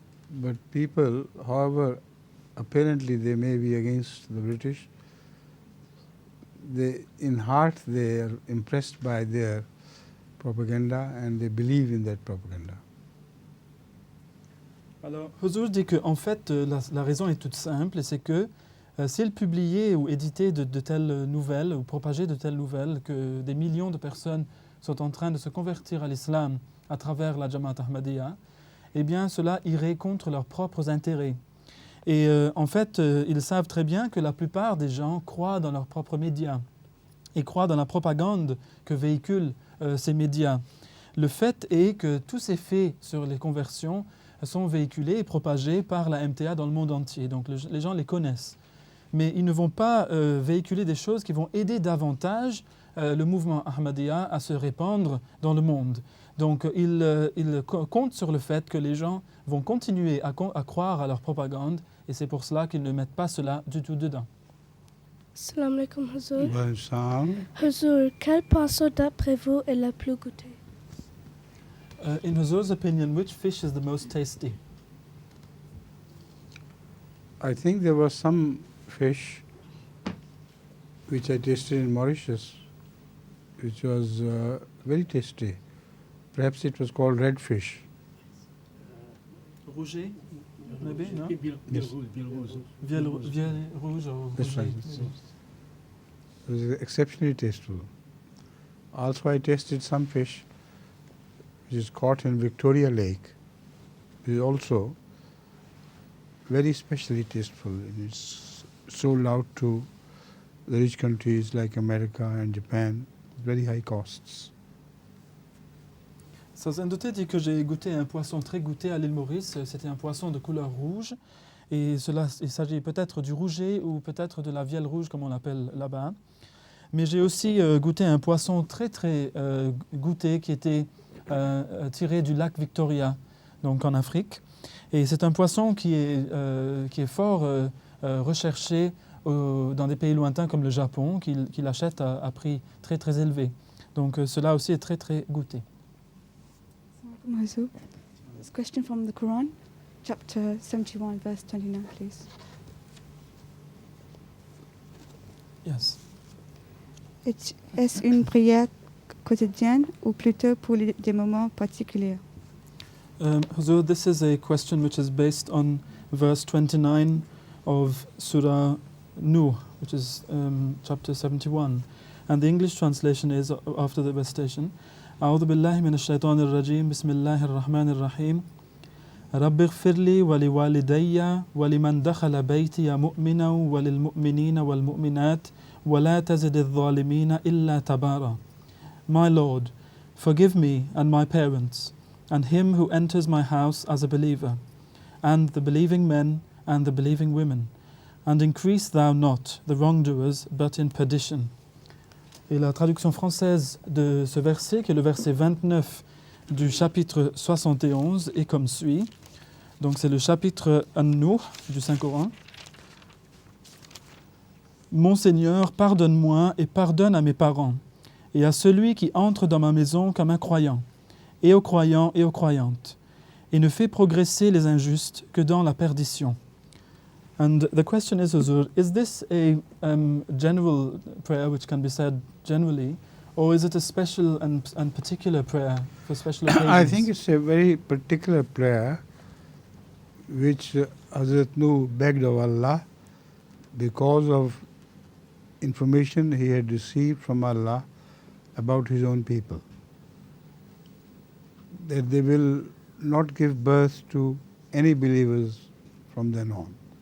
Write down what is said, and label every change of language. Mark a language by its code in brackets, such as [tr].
[en] But people, however, apparently they may be against the British, in heart they are impressed by their propaganda and they believe in that propaganda. [fr] Alors, Hazur dit qu'en fait, la raison est toute simple, et c'est que s'il publiait ou éditait de telles nouvelles, ou propageait de telles nouvelles, que des millions de personnes sont en train de se convertir à l'islam à travers la Jamaat Ahmadiyya, eh bien cela irait contre leurs propres intérêts. Et en fait, ils savent très bien que la plupart des gens croient dans leurs propres médias et croient dans la propagande que véhiculent ces médias. Le fait est que tous ces faits sur les conversions sont véhiculés et propagés par la MTA dans le monde entier. Donc les gens les connaissent. Mais ils ne vont pas véhiculer des choses qui vont aider davantage le mouvement Ahmadiyya à se répandre dans le monde. Donc il compte sur le fait que les gens vont continuer à croire à leur propagande et c'est pour cela qu'ils ne mettent pas cela du tout dedans. [ar] Salam alaikum, Hazur. [en] Well, Sam, [fr] Hazur, quel poisson d'après vous est le plus goûté? [en] In Huzur's opinion, which fish is the most tasty? I think there was some fish which I tasted in Mauritius, which was very tasty. Perhaps it was called red fish. Rouget, maybe, no? Yes. [fr] Vielle rouge or [en] That's right. rouget, maybe. It was exceptionally tasteful. Also, I tasted some fish which is caught in Victoria Lake. It is also very specially tasteful. It is sold out to the rich countries like America and Japan, very high costs. [fr] Sazendote dit que j'ai goûté un poisson très goûté à l'île Maurice. C'était un poisson de couleur rouge. Et il s'agit peut-être du rouget ou peut-être de la vielle rouge comme on l'appelle là-bas. Mais j'ai aussi goûté un poisson très très goûté qui était tiré du lac Victoria, donc en Afrique. Et c'est un poisson qui est fort recherché dans des pays lointains comme le Japon, qu'il achète à prix très très élevé. Donc cela aussi est très très goûté. Mazou. [en] This question from the Quran, chapter 71, verse 29, please. Yes. [fr] Est-ce une prière quotidienne ou plutôt pour des moments particuliers? [en] Huzur, this is a question which is based on verse 29 of Surah Nuh, which is chapter 71. And the English translation is, after the recitation, [ar] أعوذ بالله من الشيطان الرجيم بسم الله الرحمن الرحيم رب اغفر لي ولوالدي ولمن دخل بيتي مؤمنا وللمؤمنين والمؤمنات ولا تزد الظالمين إلا تبارا. [en] My Lord, forgive me and my parents, and him who enters my house as a believer, and the believing men and the believing women, and increase thou not the wrongdoers but in perdition. [fr] Et la traduction française de ce verset, qui est le verset 29 du chapitre 71, est comme suit. Donc c'est le chapitre An-Nuh du Saint-Coran. Mon Seigneur, pardonne-moi et pardonne à mes parents, et à celui qui entre dans ma maison comme un croyant, et aux croyants et aux croyantes, et ne fait progresser les injustes que dans la perdition. [en] And the question is, Huzur, is this a general prayer which can be said generally, or is it a special and particular prayer for special occasions? I think it's a very particular prayer which Hazrat Nuh begged of Allah because of information he had received from Allah about his own people, that they will not give birth to any believers from then on.